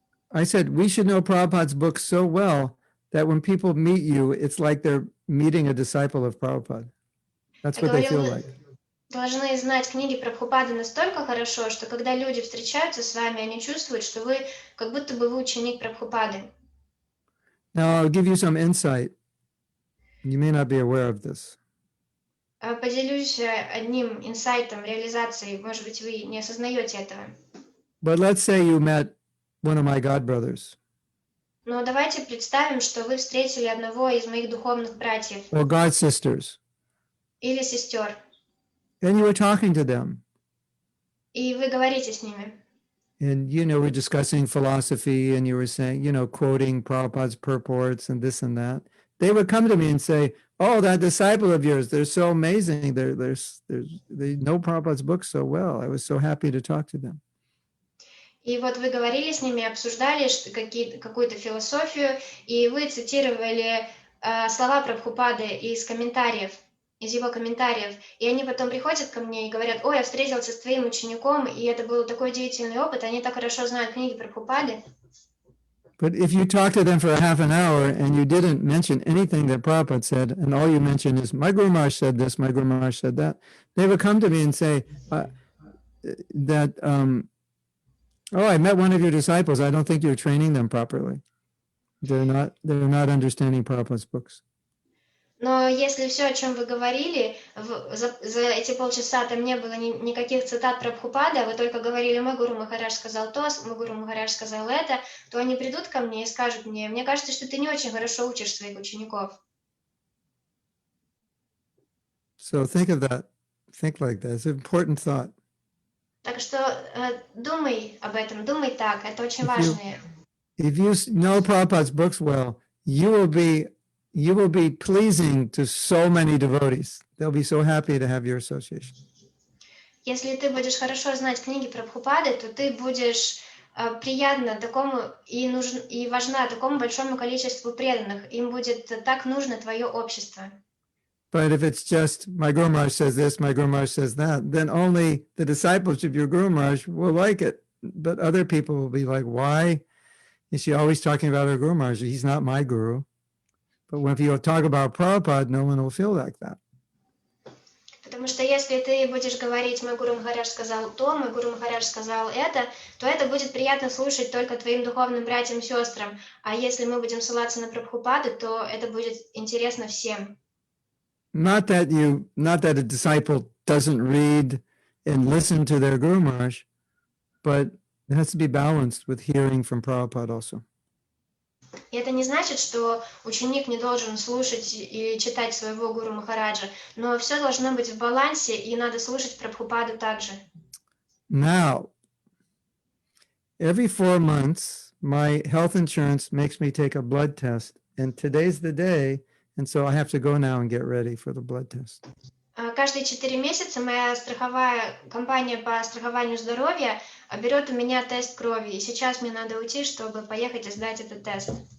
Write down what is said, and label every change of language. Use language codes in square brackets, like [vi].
[en] I said, we should know Prabhupada's books so well that when people meet you, it's like they're meeting a disciple of Prabhupada. That's what they feel like. [ru] Должны знать книги Прабхупады настолько хорошо, что когда люди встречаются с вами, они чувствуют, что вы как будто бы вы ученик Прабхупады. [en] Now, I'll give you some insight. You may not be aware of this. [ru] Поделюсь одним инсайтом, реализацией. Может быть, вы не осознаете этого. [en] But let's say you met one of my god brothers [ru] Но давайте представим, что вы встретили одного из моих духовных братьев [en] or god sisters, [ru] или сестер, [en] and you were talking to them. [ru] и вы говорите с ними. [en] And, we're discussing philosophy, and you were saying, quoting Prabhupada's purports and this and that. They would come to me and say, oh, that disciple of yours, they're so amazing. They know Prabhupada's books so well. I was so happy to talk to them. [ru] И вот вы говорили с ними, обсуждали какую-то философию, и вы цитировали слова Прабхупады из его комментариев. И они потом приходят ко мне и говорят, ой, я встретился с твоим учеником, и это был такой удивительный опыт, они так хорошо знают книги Прабхупады. [en] But if you talk to them for a half an hour and you didn't mention anything that Prabhupada said, and all you mention is, my Guru Maharaj said this, my Guru Maharaj said that, they would come to me and say that, oh, I met one of your disciples. I don't think you're training them properly. They're not understanding Prabhupada's books. [ru] Но если все, о чем вы говорили, за эти полчаса там не было никаких цитат Прабхупады, а вы только говорили, мой Гуру Махарадж сказал то, мой Гуру Махарадж сказал это, то они придут ко мне и скажут мне кажется, что ты не очень хорошо учишь своих учеников. [en] So think of that. Think like that. It's an important thought. [ru] Так что думай об этом, думай так, это очень важно. [en] If you know Prabhupada's books well, you will be pleasing to so many devotees. They'll be so happy to have your association. [ru] Если ты будешь хорошо знать книги Прабхупады, то ты будешь приятна такому и важна такому большому количеству преданных. Им будет так нужно твое общество. [en] But if it's just, my Guru Maharaj says this, my Guru Maharaj says that, then only the disciples of your Guru Maharaj will like it. But other people will be like, why is she always talking about her Guru Maharaj? He's not my Guru. But when you talk about Prabhupada, no one will feel like that. [ru] Потому что если ты будешь говорить, мой Гуру Махарадж сказал то, мой Гуру Махарадж сказал это, то это будет приятно слушать только твоим духовным братьям и сестрам. А если мы будем ссылаться на Прабхупаду, то это будет интересно всем. [en] Not that a disciple doesn't read and listen to their Guru Maharaj, but it has to be balanced with hearing from Prabhupada also. [ru] И это не значит, что ученик не должен слушать или читать своего Гуру Махараджа, но все должно быть в балансе, и надо слушать Прабхупаду также. [en] Now, every 4 months, my health insurance makes me take a blood test, and today's the day, and so I have to go now and get ready for the blood test. [ru] Каждые 4 месяца моя страховая компания по страхованию здоровья берет у меня тест крови, и сейчас мне надо уйти, чтобы поехать и сдать этот тест.